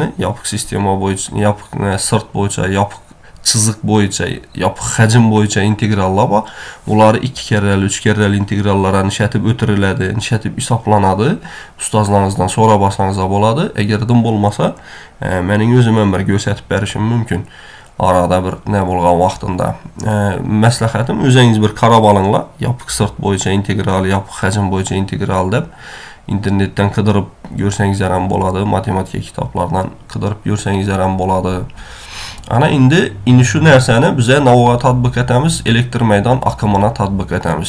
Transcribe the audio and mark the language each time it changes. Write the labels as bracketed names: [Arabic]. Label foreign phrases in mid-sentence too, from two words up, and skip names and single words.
[Uzbek] Yopiq sistema bo'yicha, yopiq sirt bo'yicha, yopiq chiziq bo'yicha, yopiq hajm bo'yicha integrallar bor. Ular 2 karrali, 3 karrali integrallarga nishatib o'tiriladi, nishatib hisoblanadi. Ustozlaringizdan so'rab olsangiz bo'ladi. Agar dim bo'lmasa, mening o'zim ham bir ko'rsatib berishim mumkin. Arada bir ne bo'lgan vaqtında. Maslahatim o'zingiz bir qarab olinglar. Yopiq sirt bo'yicha integral, yopiq hajm bo'yicha integral deb internetdan qidirib ko'rsangiz ham bo'ladi, matematika kitoblardan qidirib ko'rsangiz ham bo'ladi. Ana endi shu narsani biz navoga tatbiq etamiz, elektr meydan aqimini tatbiq etamiz.